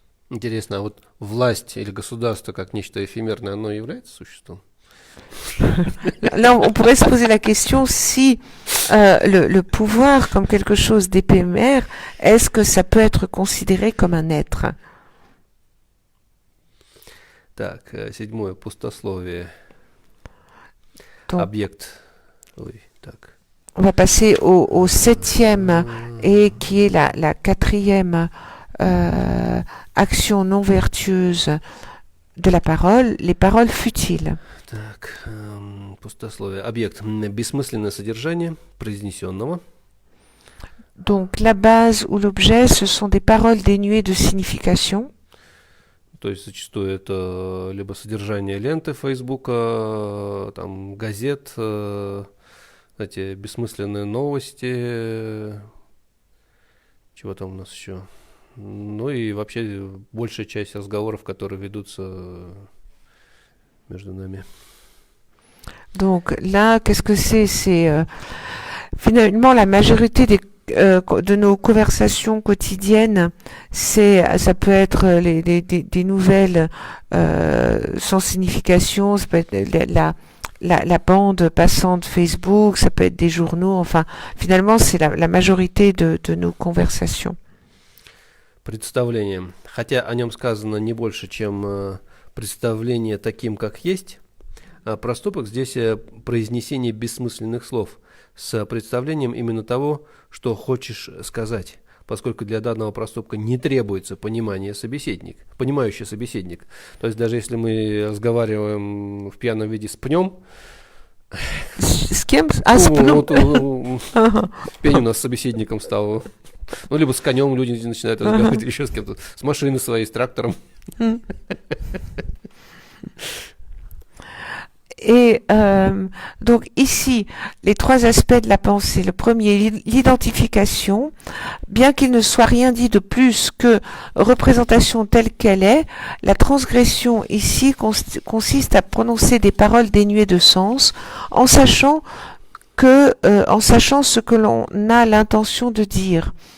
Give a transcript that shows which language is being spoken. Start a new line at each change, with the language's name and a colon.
Russian: Интересно, а вот власть или государство как нечто эфемерное, оно является существом?
French: Là, on pourrait se poser la question si le pouvoir comme quelque chose d'éphémère, est-ce que ça peut être considéré comme un être?
Russian: Так, седьмое, пустословие.
French: Donc,
Russian: Объект. Ой, так.
French: on va passer au septième et qui est la quatrième action non vertueuse de la parole, les paroles futiles.
Russian: Так, пустословие. Объект. Бессмысленное содержание произнесенного.
French: Donc la base ou l'objet, ce sont des paroles dénuées de signification.
Russian: То есть зачастую это либо содержание ленты Фейсбука, там газет, эти бессмысленные новости, чего там у нас еще. Ну и вообще большая часть разговоров, которые ведутся между нами.
French: Donc là, qu'est-ce que c'est? C'est finalement la majorité de nos conversations quotidiennes, ça peut être des nouvelles sans signification, ça peut être la bande passante Facebook, ça peut être des journaux, enfin, finalement, c'est la majorité de nos conversations.
Russian: Представление. Хотя о нем сказано не больше, чем представление таким, как есть, проступок здесь произнесение бессмысленных слов с представлением именно того, что хочешь сказать, поскольку для данного проступка не требуется понимающий собеседник. То есть даже если мы разговариваем в пьяном виде с пнем, с кем? А, с пнем? Пень у нас собеседником стал. Ну, либо с конем люди начинают разговаривать, еще с кем-то, с машиной своей, с трактором.
French: Et donc ici, les trois aspects de la pensée. Le premier, l'identification. Bien qu'il ne soit rien dit de plus que représentation telle qu'elle est, la transgression ici consiste à prononcer des paroles dénuées de sens, en sachant ce que l'on a l'intention de dire.